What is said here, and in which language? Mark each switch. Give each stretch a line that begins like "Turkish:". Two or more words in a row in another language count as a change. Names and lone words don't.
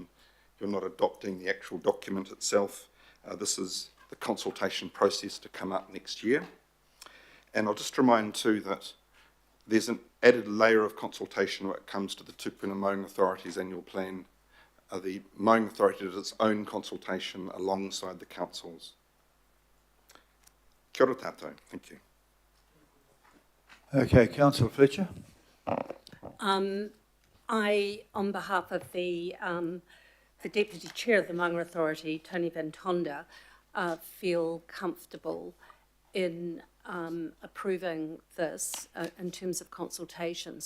English: You're not adopting the actual document itself. This is the consultation process to come up next year. And I'll just remind too that there's an added layer of consultation when it comes to the Tuna Monga Authority's annual plan. The Monga Authority did its own consultation alongside the councils.
Māori: Kia ora tātou.
English: Thank you. Okay, Councillor Fletcher. I, on behalf of the Deputy Chair of the Monga Authority, Tony Van Tonda, feel comfortable in approving this in terms of consultation.